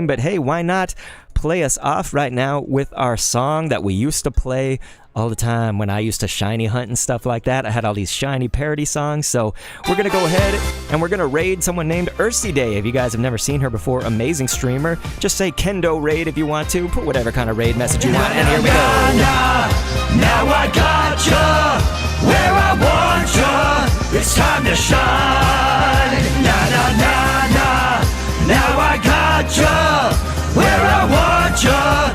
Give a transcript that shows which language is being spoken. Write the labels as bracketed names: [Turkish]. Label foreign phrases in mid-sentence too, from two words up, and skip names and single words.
[English] But hey, why not play us off right now with our song that we used to play all the time when I used to shiny hunt and stuff like that. I had all these shiny parody songs, so we're going to go ahead and we're going to raid someone named Ursi Day. If you guys have never seen her before, amazing streamer. Just say Kendo raid if you want to. Put whatever kind of raid message you want, and here we go. Now I got ya where I want ya. It's time to shine. Na na na na. Now I got ya where I want ya.